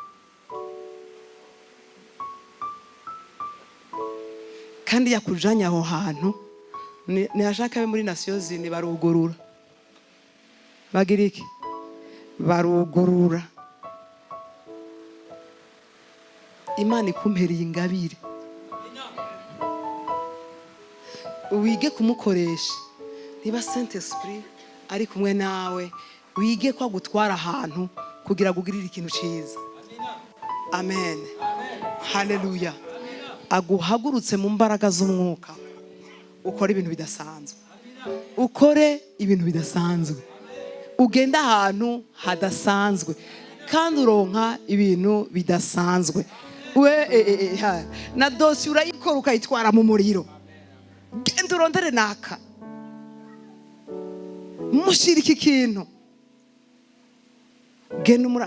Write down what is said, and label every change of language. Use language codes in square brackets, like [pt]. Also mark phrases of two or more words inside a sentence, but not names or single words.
[rn] Kandi yakujanye aho hantu, ntiyashaka abe muri Nations Unies barugurura. Bagira iki? Barugurura. Imana ikumpereye ingabire, wige kumukoresha. Niba Saint Esprit ari kumwe nawe, wige ko agutwara ahantu kugira gugirira ikintu cyiza. Amen. Haleluya. Aguhagurutse mu mbaraga z'umwuka, ukore ibintu bidasanzwe, ukore ibintu bidasanzwe, ugenda ahantu hadasanzwe, kandi uronka ibintu bidasanzwe. Na dosi urayikora ukayitwara mu muriro. Genda urondere naka, mushira iki kintu, genda umura.